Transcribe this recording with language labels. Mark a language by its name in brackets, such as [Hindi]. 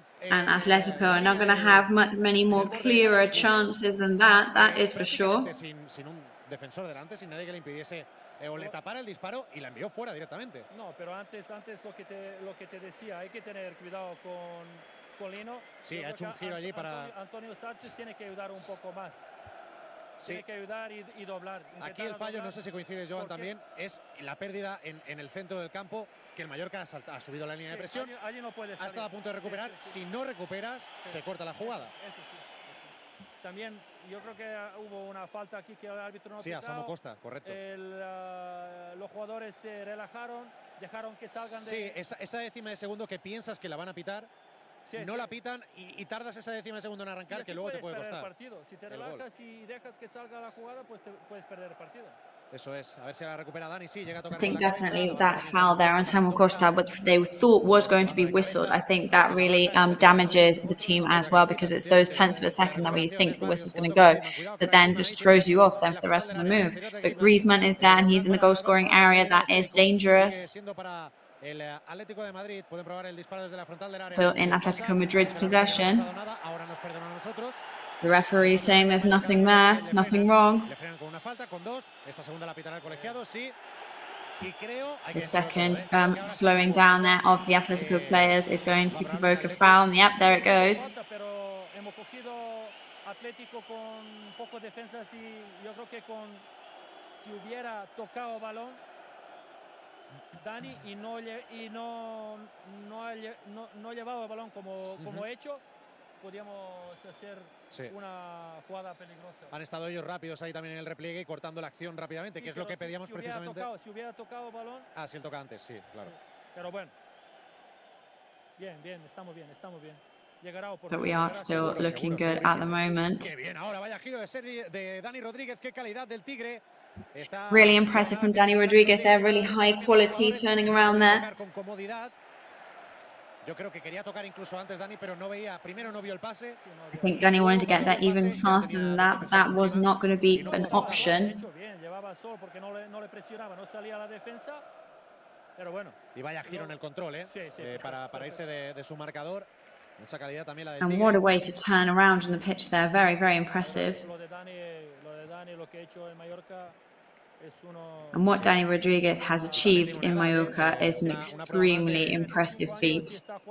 [English] And Atletico are not going to have many more clearer chances than that is for sure. [Spanish] Sin un defensor delante, sin nadie que le impidiese o le tapara el disparo y la envió fuera directamente. No, pero antes lo que te decía, hay que tener cuidado con Lino. Sí, ha hecho un giro allí para... Antonio Sánchez tiene que ayudar un poco más. Sí. Tiene que ayudar y doblar. Aquí el fallo, no sé si coincide Joan también, es la pérdida en el centro del campo, que el Mallorca ha subido la línea de presión. Allí no puede salir. Ha estado a punto de recuperar. Si no recuperas, se corta la jugada. Eso sí. también yo creo que hubo una falta aquí que el árbitro no ha Sí, a pitado. Samu Costa, correcto. Los jugadores se relajaron, dejaron que salgan Sí, esa décima de segundo que piensas que la van a pitar, no la pitan y tardas esa décima de segundo en arrancar, que luego te puede costar. El partido. Si te relajas y dejas que salga la jugada, pues puedes perder el partido. Eso es, a ver si la recupera Dani. Sí, llega a tocar. [English] I think definitely that foul there on Samuel Costa, which they thought was going to be whistled, I think that really damages the team as well, because it's those tenths of a second that we think the whistle's going to go, but then just throws you off then for the rest of the move. But Griezmann is there and he's in the goal scoring area. That is dangerous. [Spanish] El Atlético de Madrid puede probar el disparo desde la frontal del área. [English] Still in Atletico Madrid's possession. [Spanish] Ahora nos perdonan a nosotros. [English] The referee saying there's nothing there, nothing wrong. [Spanish] Le frenan con una falta, con dos. Esta segunda la pitará el colegiado, sí. Y creo [English] the second slowing down there of the Atletico players is going to provoke a foul. And yep, there it goes. [Spanish] Pero hemos cogido Atlético con poco defensa. Yo creo que si hubiera tocado balón Dani y no llevado el balón como hecho, podríamos hacer una jugada peligrosa. Han estado ellos rápidos ahí también en el repliegue y cortando la acción rápidamente, que es lo que pedíamos precisamente. Si hubiera tocado el balón. Ah, si él toca antes, sí, claro. Sí. Pero bueno. Bien, estamos bien. Llegará [English] But we are still looking good at the moment. [Spanish] Qué bien, ahora vaya giro de Dani Rodríguez, qué calidad del Tigre. [English] Really impressive from Dani Rodríguez there, really high quality turning around there. [Spanish] Con comodidad. Yo creo que quería tocar incluso antes Dani, pero primero no vio el pase. [English] I think Dani wanted to get that even faster than that. That was not going to be an option. [Spanish] Llevaba sol porque no le presionaba, no salía a la defensa. Pero bueno. Y vaya giro en el control, para irse de su marcador. Mucha calidad también la del [English] And what a way to turn around on the pitch there. Very, very impressive. [Spanish] Lo de Dani, lo que ha hecho en Mallorca. [English] And what Dani Rodríguez has achieved in Mallorca is an extremely impressive feat.